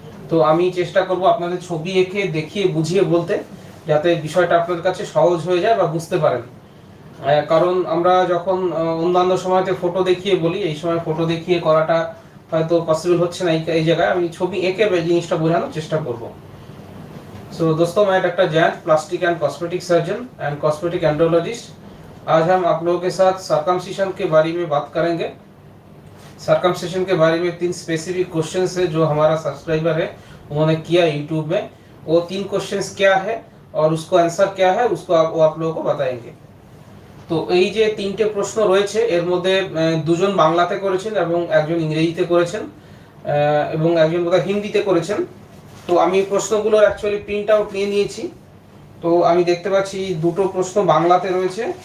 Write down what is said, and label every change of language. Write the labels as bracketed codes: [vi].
[bn] তো আমি চেষ্টা করব আপনাদের ছবি এঁকে দেখিয়ে বুঝিয়ে বলতে, যাতে বিষয়টা আপনাদের কাছে সহজ হয়ে যায় বা বুঝতে পারেন। কারণ আমরা যখন অন্যান্য সময়তে ফটো দেখিয়ে বলি, এই সময় ফটো দেখিয়ে করাটা হয়তো পসিবল হচ্ছে না। এই জায়গায় আমি ছবি এঁকে জিনিসটা বোঝানোর চেষ্টা করব। [hi] सो दोस्तों, मैं doctor Jayant, plastic and cosmetic surgeon and cosmetic andrologist. आज हम आप लोगों के साथ सर्कमसिशन के बारे में बात करेंगे। सर्कमसिशन के बारे में 3 स्पेसिफिक क्वेश्चन है जो हमारा सब्सक्राइबर है उन्होंने किया यूट्यूब में। वो 3 क्वेश्चन क्या है और उसको आंसर क्या है उसको आप लोगों को बताएंगे। [bn] তো এই যে তিনটে প্রশ্ন রয়েছে, এর মধ্যে দুজন বাংলাতে করেছেন এবং একজন ইংরেজিতে করেছেন এবং একজন বোধহয় হিন্দিতে করেছেন। তো আমি প্রশ্নগুলোর অ্যাকচুয়ালি প্রিন্ট আউট নিয়ে নিয়েছি। তো আমি দেখতে পাচ্ছি দুটো প্রশ্ন বাংলাতে রয়েছে।